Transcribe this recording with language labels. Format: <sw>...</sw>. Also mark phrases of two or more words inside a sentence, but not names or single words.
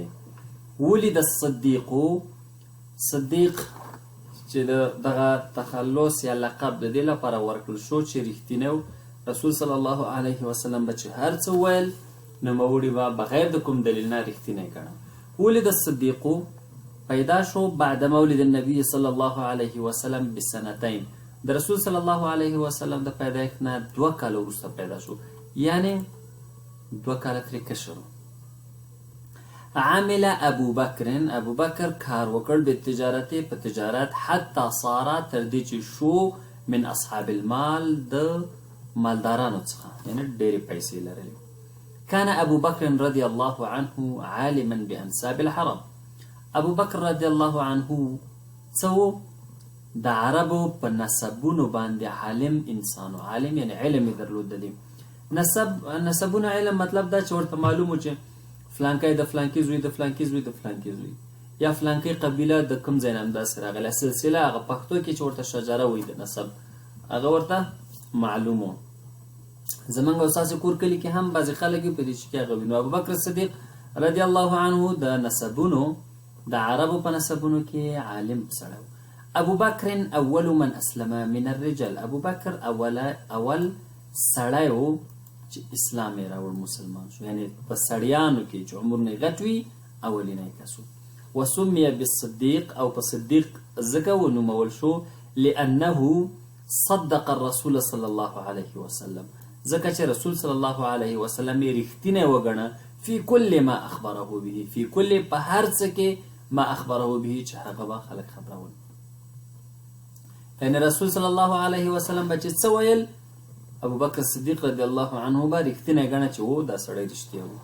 <ar>ولد الصدیق</ar> <ps>صدیق چې دغه تخلص یا لقب د دې لپاره ورکړل شو چې رښتینی رسول صلی الله علیه وسلم به چې هر څه ویل نوموړي به بغیر د کوم دلیل نه رښتینی ګڼه.</ps> <ar>ولد الصدیق</ar> <ps>پیدا شو</ps> <ar>بعد مولد النبي صلی الله علیه وسلم بسنتین.</ar> <ps>د رسول</ps> <ar>صلی الله علیه وسلم</ar> <ps>د پیدایښت نه 2 کاله وروسته پیدا شو، یعنی 2 کاله ترې کشر.</ps> <ar>عمل ابو بکر</ar> <ps>کار وکړ به تجارت په تجارت</ps> <ar>حتی صار</ar> <ps>تر دې چې شو</ps> <ar>من اصحاب المال</ar> <ps>د مالدارانو څخه، یعنی ډېرې پیسې لرلې.</ps> <ar>كان ابو بکر رضی الله عنه عالما بانساب الحرم.</ar> <ps>ابو بکر</ps> <ar>رضی الله عنه</ar> <ps>څه د عربو په نسبونو باندې عالم انسان، عالم یعنی علم درلود. دی نسبونه علم مطلب دا چې ورته معلوم و چې فلانکی د فلانکی زوی د فلانکی زوی د فلانکی زوی، یا فلانکی قبیله د کوم ځای نه همداسې راغله سلسله، هغه پښتو کې چې ورته شجره وایي د نسب، هغه ورته معلوم و. زمونږ او ستاسې کور کلي کې هم بعضې خلک په دې شي کې هغه وي. نو ابوبکر صدیق</ps> <ar>رضی الله عنه</ar> <ps>د نسبونو د عربو په نسبونو کې عالم سړی و.</ps> <ar>ابو بکر اول من اسلم من الرجال.</ar> <ps>ابو بکر اول سړی و چې اسلام یې راوړ، مسلمان شو، یعنی په سړیانو کې چې عمر نه غټ وي اولینی کس و.</ps> <ar>وسمي بالصدیق</ar> <ps>او په صدیق ځکه ونومول شو</ps> <ar>لانه صدق الرسول صلی الله علیه وسلم،</ar> <ps>ځکه چې رسول</ps> <ar>صلی الله علیه وسلم</ar> <ps>یې رښتینی وګڼه</ps> <ar>فی کل ما اخبره به، فی کل</ar> <ps>په هر څه کې</ps> <ar>ما اخبره به</ar> <ps>چې هغه به خلک خبرول. یعنی رسول</ps> <ar>صلی الله علیه وسلم</ar> <ps>به چې څه ویل ابو بکر صدیق</ps> <ar>رضی الله عنه</ar> <ps>به رښتینی ګڼه چې و دا سړی رښتیا و.</ps>